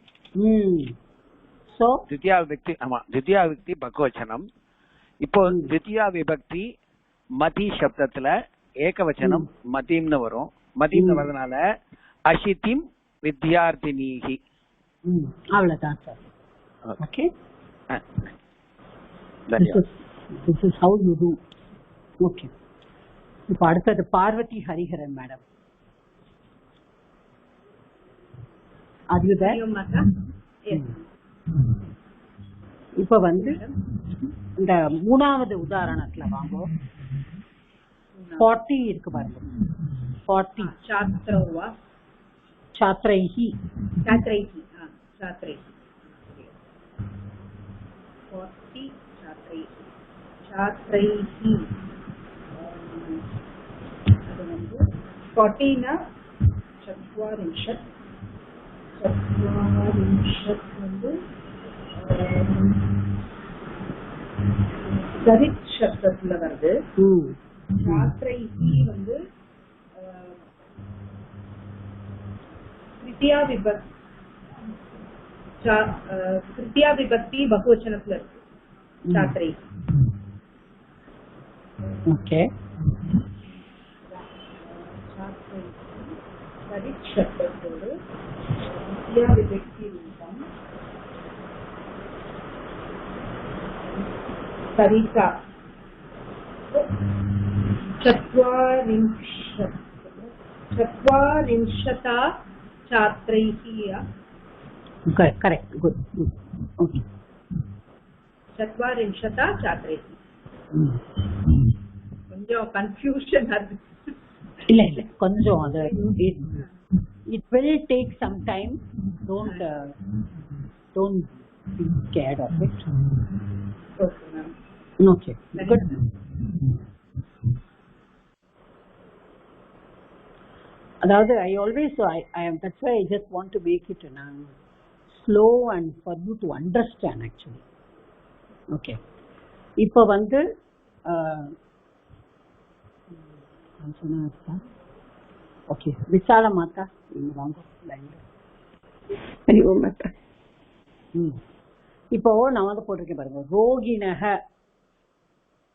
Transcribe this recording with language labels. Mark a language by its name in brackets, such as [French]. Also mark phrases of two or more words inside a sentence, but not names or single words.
[Tamil] த்விதியா விபக்தி. ஆமா, த்விதியா விபக்தி பகுவச்சனம். இப்போ த்விதியா விபக்தி மதி சப்தத்துல ஏகவச்சனம் மதிம்னு வரும். மதிம்னு வரதுனால [Sanskrit] अशीतिं विद्यार्थिनीः. [Tamil] அவ்வளவுதான் சார். ஓகே, [English] this is how you do. [Tamil] ஓகே, இப்போ அடுத்தது பார்வதி ஹரிஹரன் மேடம். இப்ப வந்து இந்த மூணாவது உதாரணத்துல வாங்க. 40 இருக்கு பாருங்க. 40 छात्रैहि 40 छात्रैहि 40 ना 40 வந்து சரித் சப்தத்துல வருது. छात्रैहि வந்து [Sanskrit] तृतीया विभक्ति [Tamil] बहुवचनத்துல இருக்கு. छात्रैहि. ஓகே, சரித் சப்தத்தோடு [Sanskrit] तृतीया विभक्ति [Tamil] ரூபம் சரிதா. [Sanskrit] चत्वारिंशता छात्रैः. [English] Correct, good. Okay, [Sanskrit] चत्वारिंशता छात्रैः. [Tamil] கொஞ்சம் கன்ஃபியூஷன் அது. இல்ல கொஞ்சம் அது [English] it will take some time. Don't be scared of it. Okay ma'am. Okay, good. [Tamil] அதாவது [English] I am that's why I just want to make it slow and for you to understand actually. [Tamil] Okay, இப்போ வந்து ஓகே, விசால மாதா நீங்க வாங்க லைன்ல. இப்போ நான் வந்து போட்டிருக்கேன் பாருங்க. ரோகிணக